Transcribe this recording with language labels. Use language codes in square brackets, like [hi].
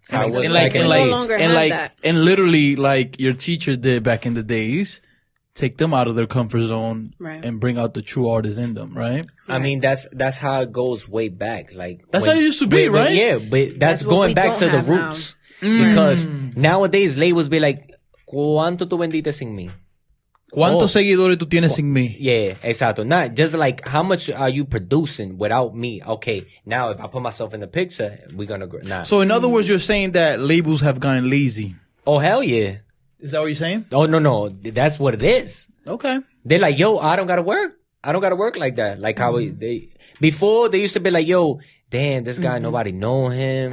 [en] And literally like your teacher did back in the days, take them out of their comfort zone and bring out the true artists in them, right? I mean, that's how it goes way back. Like that's how it used to be, right? Yeah, but that's going back to the roots. Because nowadays labels be like, [es] ¿cuánto tú vendiste sin mí? ¿Cuántos seguidores tú tienes sin mí? [en] Yeah, exacto. Not just like, how much are you producing without me? Okay, now if I put myself in the picture, we're gonna go. Nah. So in other words, you're saying that labels have gotten lazy. Oh, hell yeah. Is that what you're saying? Oh, no. That's what it is. Okay. They're like, yo, I don't gotta work. I don't gotta work like that. Like how before they used to be like, yo, damn, this guy, nobody know him.